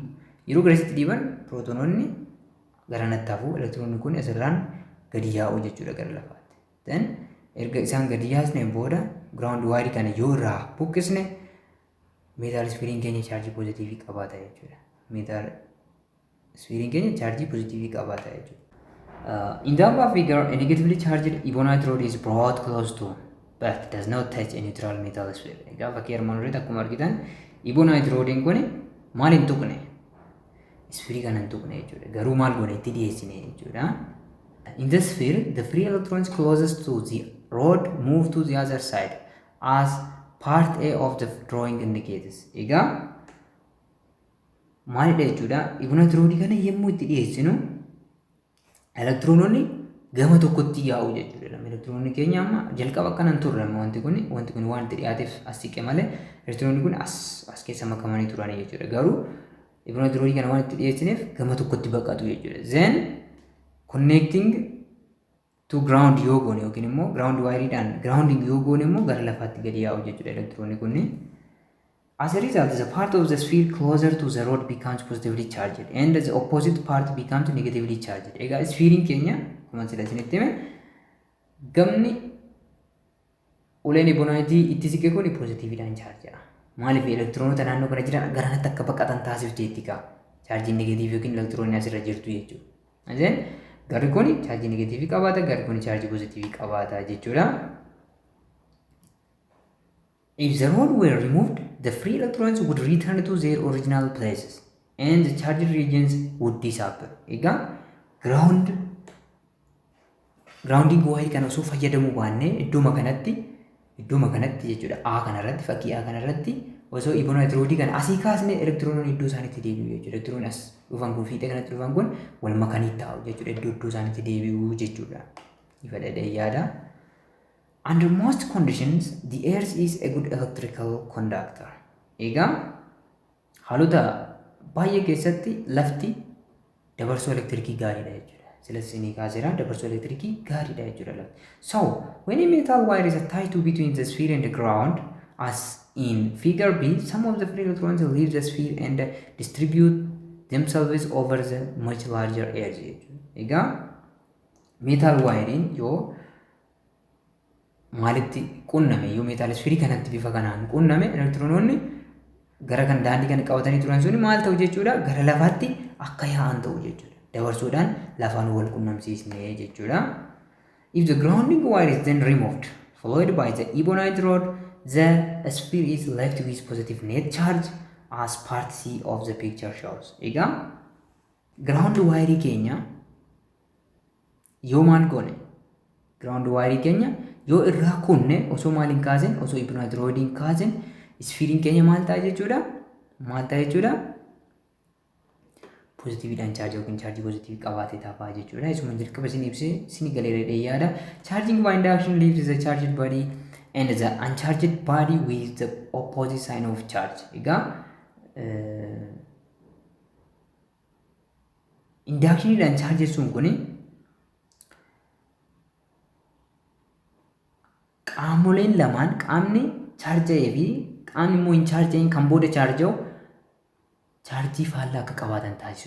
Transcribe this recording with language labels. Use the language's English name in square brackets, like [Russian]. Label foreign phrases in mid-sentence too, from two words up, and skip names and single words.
[Oromo] Yeroo garasitti dhiiban pirootoononni gara nattaafu elektiroonni kun asirraan gadi yaa'u jechuudha gara lafaatti. Then erga isaan gadi yaasneen booda giraawundi waayirii kana yoo irraa buqqisne meetaalisfiiriin keenya chaarjii poozitiivii qabaata jechuudha. Meetaalisfiiriin keenya chaarjii poozitiivii qabaata jechuudha. [English] In the above figure, a negatively charged ebonite rod is brought close to but does not touch a neutral metal sphere. [Oromo] Egaa fakkii armaan olitti akkuma argitan ebonite rodiin kun maal hin tuqne? Sphere kana hin tuqne jechuudha. Garuu maal goone itti dhiyeessine jechuudha. [English] In the sphere, the free electrons closest to the rod move to the other side as part A of the drawing indicates. [Oromo] Egaa maalidha jechuudha? Ebonite rodii kana yommuu itti dhiyeessinu elektiroononni gama tokkotti yaa'u jechuudha. Elektiroonni keenya amma jalqaba akkanaan turre wanti kun waan itti dhiyaateef as siqe malee elektiroonni kun as keessa makamanii turanii jechuudha. Garuu ebonite rodii kana waan itti dhiyeessineef gama tokkotti baqatu jechuudha. Then [English] connecting to ground [Oromo] yoo goone yookiin immoo ground waayiriidhaan grounding yoo goone immoo gara lafaatti gadi yaa'u jechuudha elektiroonni kunni. [English] As a result, the part of the sphere closer to the rod becomes positively charged and the opposite part becomes negatively charged. [Oromo] Egaa spheeriin keenya akkuma sila isinitti hime gamni uleen ebonaayitii itti siqe kun poozitiiviidhaan chaarjidha. Maaliif elektiroonota naannoo kana jiran garanatti akka baqatan taasifteetti kaa chaarjiin negatiivii yookiin elektiroonni asirra jirtu jechuudha. Then garri kun chaarjii negatiivii qabaata, garri kun chaarjii poozitiivii qabaata jechuudha. [English] If the rod were removed, the free electrons would return to their original places and the charged regions would disappear. [Oromo] Egaa [English] grounding wire [Oromo] kana osoo fayyadamuu baannee idduma kanatti jechuudha. A kanarratti fakkii A kanarratti osoo ebonite rodii kana asii kaasne elektiroononni iddoo isaaniitti deebi'u jechuudha. Elektiroonni as dhufan kun fiixee kanatti dhufan kun wal makanii taa'u jechuudha. Iddoo isaaniitti deebi'u jechuudha. Ifa dhadhee yaada. [English] Under most conditions, the earth is a good electrical conductor. [Oromo] Egaa haalota baay'ee keessatti lafti dabarsoo elektirikii gaariidha jechuudha. Silas isinii kaaseera dabarsoo elektirikii gaariidha jechuudha lafti. [English] So, when a metal wire is attached to between the sphere and the ground, as in figure B, some of the free electrons leave the sphere and distribute themselves over the much larger area. [Oromo] Egaa [English] metal wiring [Oromo] yoo maalitti qunname yoo meetaalisfiirii kanatti bifa kanaan qunname elektiroononni gara kan daandii kana qabatanii turan suni maal ta'u jechuudha gara lafaatti akka yaa'an ta'u jechuudha dabarsuudhaan lafaan wal qunnamsiisne jechuudha. [English] If the grounding wire is then removed followed by the ebonite rod, the sphere is left with positive net charge as part C of the picture shows. [Oromo] Egaa [English] ground wire [Oromo] keenya yoo maal goone [English] ground wire [Oromo] keenya yoo irraa kunne osoo maaliin kaasen osoo ebonite rodiin kaasen spheeriin keenya maal ta'a jechuudha poozitiiviidhaan chaarjii yookiin chaarjii poozitiivii qabaatee taa'aa jechuudha. Isuma jalqaba isin ibsee isin galeera yaada. [English] Charging by induction leaves the charged body and the uncharged body with the opposite sign of charge. [Oromo] Egaa inductioniidhaan chaarjessuun kuni qaamoleen lamaan qaamni chaarja'ee fi qaamni immoo hin chaarja'in kan booda chaarja'u chaarjii faallaa akka qabaatan taasisu.